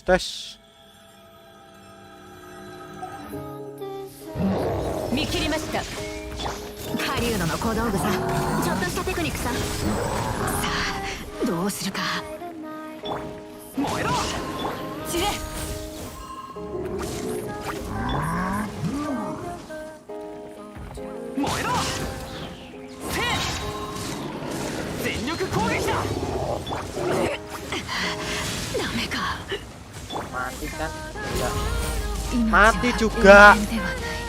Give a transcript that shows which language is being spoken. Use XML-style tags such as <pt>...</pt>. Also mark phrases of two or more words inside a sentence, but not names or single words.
<id>Tes</id> <ja>見切りました。狩人の小道具さ、ちょっとしたテクニックさ。さあどうするか。燃えろ散れ。燃えろせ全力攻撃だ。ダメか。</ja> <id>Mati kan? Enggak.</id> <ja>命は</ja> <id>Mati juga.</id> <ja>永遠ではない。</ja>